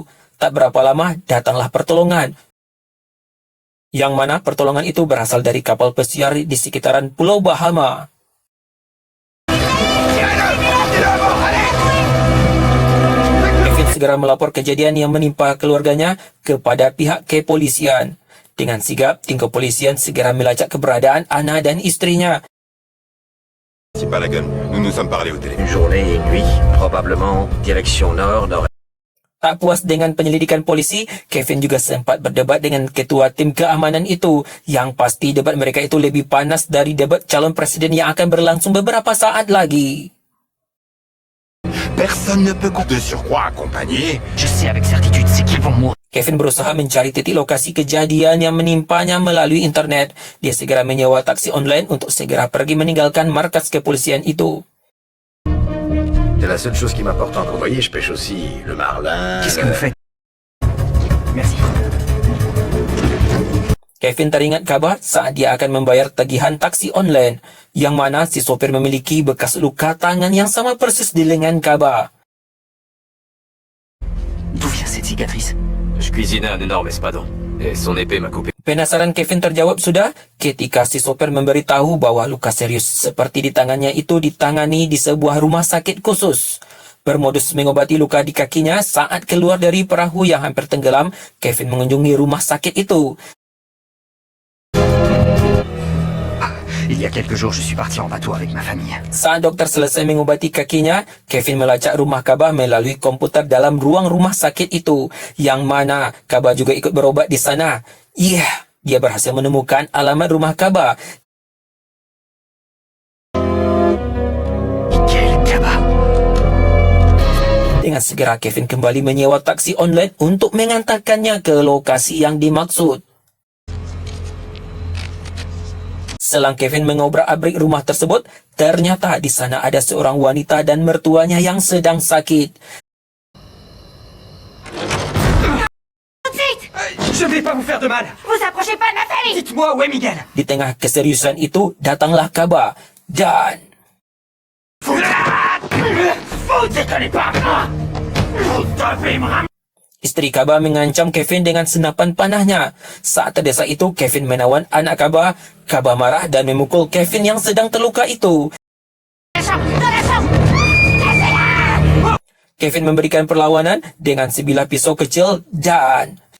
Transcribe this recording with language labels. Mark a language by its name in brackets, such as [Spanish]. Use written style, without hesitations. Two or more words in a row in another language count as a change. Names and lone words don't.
[Indonesian] Tak berapa lama, datanglah pertolongan. Yang mana pertolongan itu berasal dari kapal pesiar di sekitaran Pulau Bahama. Kevin segera melapor kejadian yang menimpa keluarganya kepada pihak kepolisian. Dengan sigap, tim kepolisian segera melacak keberadaan Anna dan istrinya. [French] C'est pas la gueule, nous nous sommes parlé au téléphone. Une journée et une nuit, probablement direction nord. [Indonesian] Tak puas dengan penyelidikan polisi, Kevin juga sempat berdebat dengan ketua tim keamanan itu. Yang pasti debat mereka itu lebih panas dari debat calon presiden yang akan berlangsung beberapa saat lagi. [French] Personne ne peut compter sur croix accompagné. Je sais avec certitude, c'est qu'ils vont mourir. [Indonesian] Kevin berusaha mencari titik lokasi kejadian yang menimpanya melalui internet. Dia segera menyewa taksi online untuk segera pergi meninggalkan markas kepolisian itu. [French] C'est la seule chose qui m'importe. Vous voyez, je pêche aussi le marlin. Qu'est-ce que vous faites? Merci. [Indonesian] Kevin teringat Kaba saat dia akan membayar tagihan taksi online, yang mana si sopir memiliki bekas luka tangan yang sama persis di lengan Kaba. [French] D'où vient cette cicatrice? Je cuisinais un énorme espadon, et son épée m'a coupé. [Indonesian] Penasaran Kevin terjawab sudah ketika si sopir memberitahu bahwa luka serius seperti di tangannya itu ditangani di sebuah rumah sakit khusus. Bermodus mengobati luka di kakinya saat keluar dari perahu yang hampir tenggelam, Kevin mengunjungi rumah sakit itu. [French] Il y a quelques jours, je suis parti en bateau avec ma famille. [Indonesian] Saat dokter selesai mengobati kakinya, Kevin melacak rumah Kaba melalui komputer dalam ruang rumah sakit itu, yang mana Kaba juga ikut berobat di sana. Dia berhasil menemukan alamat rumah Kaba. [French] Quel cabas! [Indonesian] Dengan segera Kevin kembali menyewa taksi online untuk mengantarkannya ke lokasi yang dimaksud. Selang Kevin mengobrak-abrik rumah tersebut, ternyata di sana ada seorang wanita dan mertuanya yang sedang sakit. [French] Je vais pas vous faire de mal. Vous approchez pas de ma famille! Dites-moi où est Miguel. [Indonesian] Di tengah keseriusan itu, datanglah Kaba dan... [French] Vous déconnez pas. Vous devez me ramener. [Indonesian] Istri Kaba mengancam Kevin dengan senapan panahnya. Saat terdesak itu, Kevin menawan anak Kaba. Kaba marah dan memukul Kevin yang sedang terluka itu. Kevin memberikan perlawanan dengan sebilah pisau kecil dan...